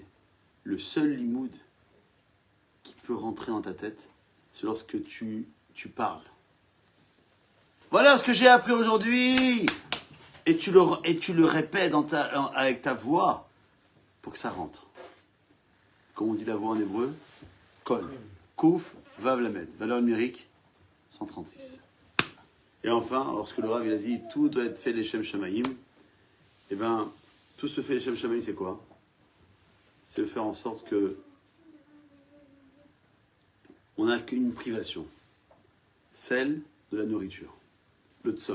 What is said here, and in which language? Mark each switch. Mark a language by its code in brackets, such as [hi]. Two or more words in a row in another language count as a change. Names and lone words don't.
[fr] Le seul limoud qui peut rentrer dans ta tête, c'est lorsque tu parles. Voilà ce que j'ai appris aujourd'hui. Et tu le répètes avec ta voix pour que ça rentre. Comme on dit la voix en hébreu, [he] קול, קוף, וו למד, [fr] valeur numérique 136. Et enfin, lorsque le Rav il a dit tout doit être fait les [he] שם שמים, [fr] eh bien, tout se fait les [he] שם שמים, [fr] c'est quoi? C'est de faire en sorte que on n'a qu'une privation, celle de la nourriture, le tzom.